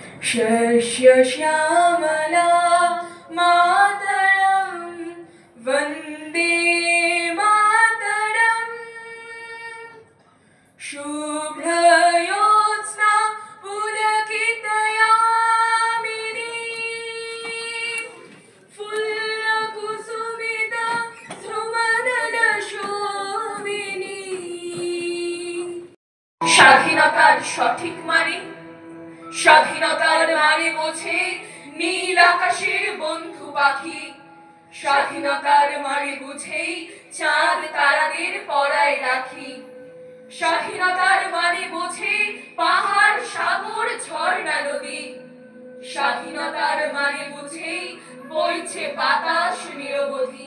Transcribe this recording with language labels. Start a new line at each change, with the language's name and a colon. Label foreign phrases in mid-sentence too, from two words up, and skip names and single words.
Sanskrit: शस्य श्यामला मातरं वन्दे मातरम् शुभ्रयोत्स्ना पुलकितयामिनी फुल्लकुसुमिता ध्रुवदलशोभिनी।
Bangla: স্বাধীনতার সঠিক মানে, স্বাধীনতার মানে বোঝে নীল আকাশের বন্ধু পাখি, স্বাধীনতার মানে বুঝেই চাঁদ তারাদের পরায় রাখি, স্বাধীনতার মানে বোঝে পাহাড় সাগর ঝর্ণা নদী, স্বাধীনতার মানে বুঝেই বইছে বাতাস নিরবধি।